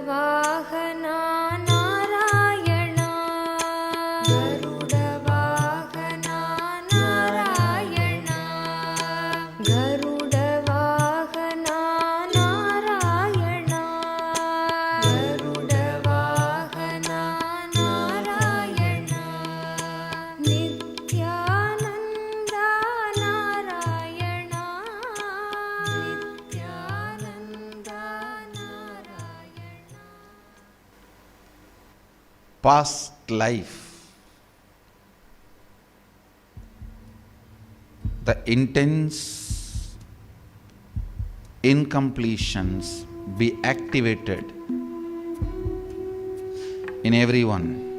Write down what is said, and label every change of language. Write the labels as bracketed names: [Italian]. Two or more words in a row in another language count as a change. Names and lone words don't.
[Sanskrit] Vahana Narayana Garuda Vahana Narayana Garuda Vahana Narayana Garuda Vahana Narayana Nithyananda Narayana Nithyananda Narayana. [English] Past life. The intense incompletions be activated in everyone.